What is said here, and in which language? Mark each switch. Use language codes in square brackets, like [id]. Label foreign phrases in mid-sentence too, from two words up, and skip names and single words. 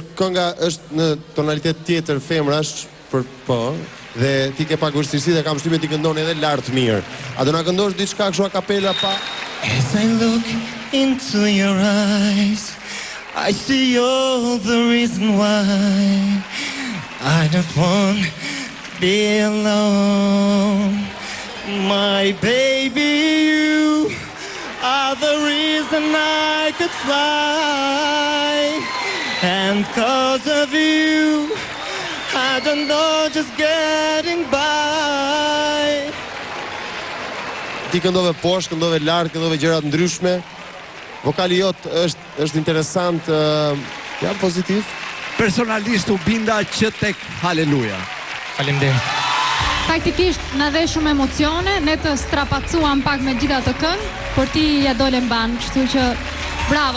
[sq] kënga është në tonalitet tjetër femrash për po, dhe ti ke pak vështirësi dhe kam shtypje ti këndon edhe lart mirë. A do na këndosh diçka kështu a kapela pa? [en] As I look into your eyes, I see all the reason why I don't want to be alone. My baby, you are the reason I could fly. And cause of you, I don't know, just getting by. [sq] Ti këndove poshtë, këndove lart, këndove gjëra të ndryshme. Vokali jot është interesant, ja pozitiv. Personalisht u binda që tek Haleluja. Faleminderit. Faktikisht na dhe shumë emocione, ne të strapacuam pak me gjitha të këngë, por ti ja dole mban, kështu që bravo.